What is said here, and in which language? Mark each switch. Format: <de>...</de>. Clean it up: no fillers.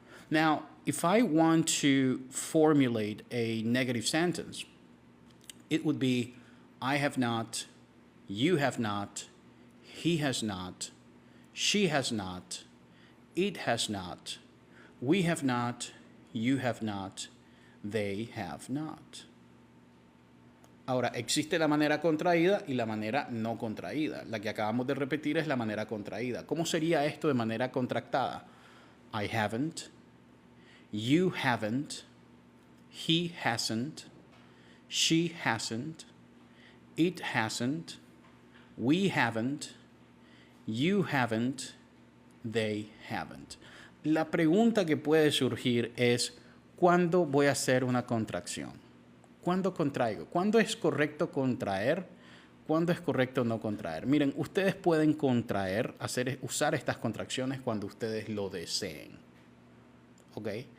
<en>Now, if I want to formulate a negative sentence, it would be I have not, you have not, he has not, she has not, it has not, we have not, you have not, they have not.</en> <es>Ahora, existe la manera contraída y la manera no contraída. La que acabamos de repetir es la manera contraída. ¿Cómo sería esto de manera contractada?</es> <en>I haven't, you haven't, he hasn't, she hasn't, it hasn't, we haven't, you haven't, they haven't.</en> <es>La pregunta que puede surgir es, ¿cuándo voy a hacer una contracción? ¿Cuándo contraigo? ¿Cuándo es correcto contraer? ¿Cuándo es correcto no contraer? Miren, ustedes pueden contraer, usar estas contracciones cuando ustedes lo deseen. ¿Ok?</es>